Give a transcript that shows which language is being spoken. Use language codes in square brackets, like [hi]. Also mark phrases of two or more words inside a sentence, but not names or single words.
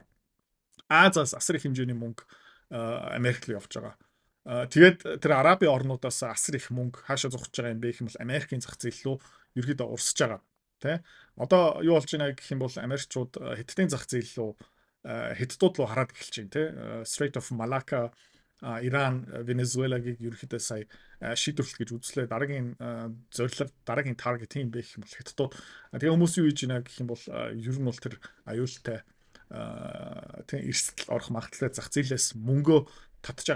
[mn] Азиас асар их хэмжээний мөнгө Америкт руу явж байгаа. Тэгээд тэр Арабын орнуудаас асар их мөнгө хаашаа зогсож байгаа юм бэ гэх юм бол Америкийн зах зээл рүү ерөөдөө урсж байгаа. Тэ? Одоо юу болж байна гэх юм бол Америкчууд Хятадын зах зээл рүү Хятадууд руу хараад эхэлж байна, тэ? Strait of Malacca Иран, Венесуэлагийг ерөөхдөө сая шийдвэрлэх гэж үзлээ. Дараагийн зорилго, дараагийн таргет юм бэ гэх юм бол Хятадууд. Тэгээ хүмүүс юу хийж байна гэх юм бол ер нь бол тэр аюултай тийм эрсдэл орох магадaltaй зах зээлээс мөнгөө татж байгаа.